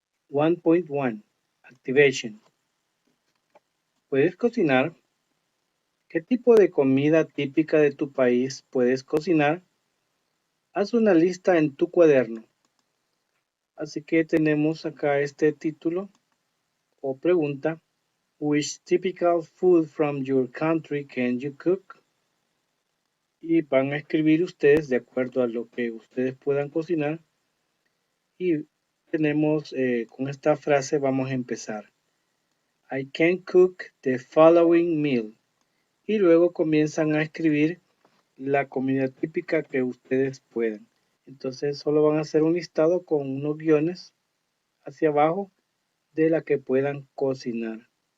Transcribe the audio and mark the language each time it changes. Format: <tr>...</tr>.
<en>1.1 Activation.</en> <es>¿Puedes cocinar? ¿Qué tipo de comida típica de tu país puedes cocinar? Haz una lista en tu cuaderno. Así que tenemos acá este título o pregunta.</es> <en>Which typical food from your country can you cook?</en> <es>Y van a escribir ustedes de acuerdo a lo que ustedes puedan cocinar. Y tenemos con esta frase vamos a empezar.</es> <en>I can cook the following meal.</en> <es>Y luego comienzan a escribir la comida típica que ustedes puedan. Entonces solo van a hacer un listado con unos guiones hacia abajo de la que puedan cocinar.</es>